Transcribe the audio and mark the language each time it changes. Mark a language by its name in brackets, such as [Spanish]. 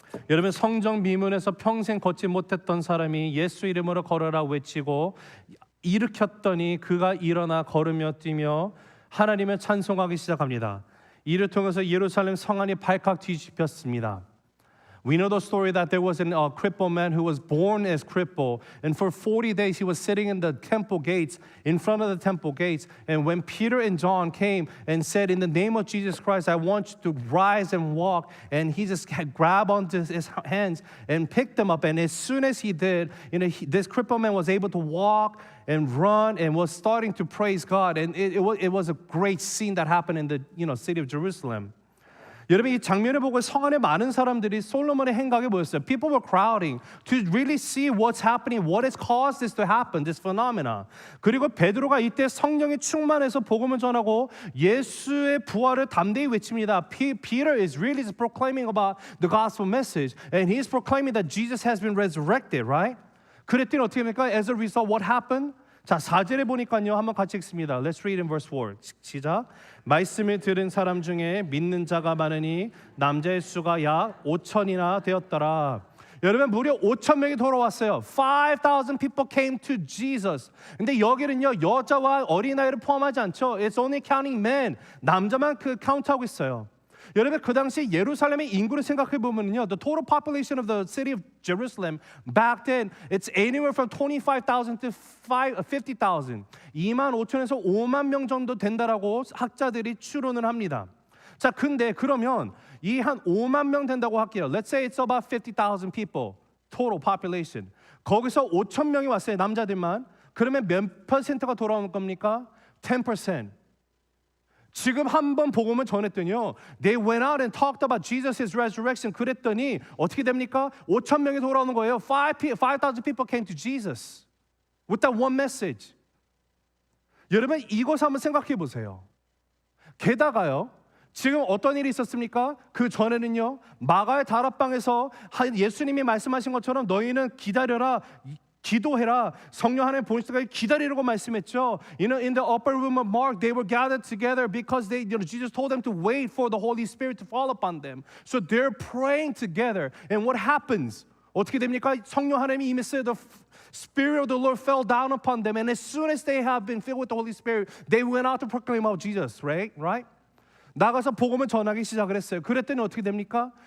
[Korean] 여러분, 성정 비문에서 평생 걷지 못했던 사람이 예수 이름으로 걸어라 외치고 일으켰더니 그가 일어나 걸으며 뛰며 하나님을 찬송하기 시작합니다. 이를 통해서 예루살렘 성안이 발칵 뒤집혔습니다. [English] We know the story that there was a crippled man who was born as crippled, and for 40 days he was sitting in the temple gates, in front of the temple gates. And when Peter and John came and said, "In the name of Jesus Christ, I want you to rise and walk," and he just grabbed onto his hands and picked them up. And as soon as he did, this crippled man was able to walk and run and was starting to praise God. And it was a great scene that happened in the city of Jerusalem. [Korean] 여러분, 이 장면을 보고 성 안에 많은 사람들이 솔로몬의 행각에 모였어요. [English] People were crowding to really see what's happening, what has caused this to happen, this phenomena. [Korean] 그리고 베드로가 이때 성령이 충만해서 복음을 전하고 예수의 부활을 담대히 외칩니다. [English] Peter is really proclaiming about the gospel message, and he is proclaiming that Jesus has been resurrected, right? [Korean] 그랬더니 어떻게 됩니까? [English] As a result, what happened? [Korean] 자, 4절에 보니까요. 한번 같이 읽습니다. [English] Let's read in verse 4. [Korean] 시작. 말씀을 들은 사람 중에 믿는 자가 많으니 남자의 수가 약 5천이나 되었더라. 여러분, 무려 5천 명이 돌아왔어요. [English] 5,000 people came to Jesus. [Korean] 근데 여기는요, 여자와 어린아이를 포함하지 않죠. [English] It's only counting men. [Korean] 남자만 카운트하고 있어요. 여러분, 그 당시 예루살렘의 인구를 생각해 보면요, [English] the total population of the city of Jerusalem back then, it's anywhere from 25,000 to 50,000. [Korean] 2만 5천에서 5만 명 정도 된다라고 학자들이 추론을 합니다. 자, 근데 그러면 이 한 5만 명 된다고 할게요. [English] Let's say it's about 50,000 people total population. [Korean] 거기서 5천 명이 왔어요, 남자들만. 그러면 몇 퍼센트가 돌아오는 겁니까? 10%. 지금 한번 복음을 전했더니요, [English] they went out and talked about Jesus' resurrection. [Korean] 그랬더니 어떻게 됩니까? 5천 명이 돌아오는 거예요. [English] 5,000 people came to Jesus with that one message. [Korean] 여러분, 이것을 한번 생각해 보세요. 게다가요, 지금 어떤 일이 있었습니까? 그 전에는요, 마가의 다락방에서 예수님이 말씀하신 것처럼 너희는 기다려라, 기도해라, 성령 하나님 보실 때까지 기다리라고 말씀했죠. [English] In the upper room of Mark, they were gathered together because Jesus told them to wait for the Holy Spirit to fall upon them. So they're praying together. And what happens? [Korean] 어떻게 됩니까? 성령 하나님이 임했어요. [English] The Spirit of the Lord fell down upon them, and as soon as they have been filled with the Holy Spirit, they went out to proclaim about Jesus. Right? [Korean] 나가서 복음을 전하기 시작을 했어요. 그랬더니 어떻게 됩니까?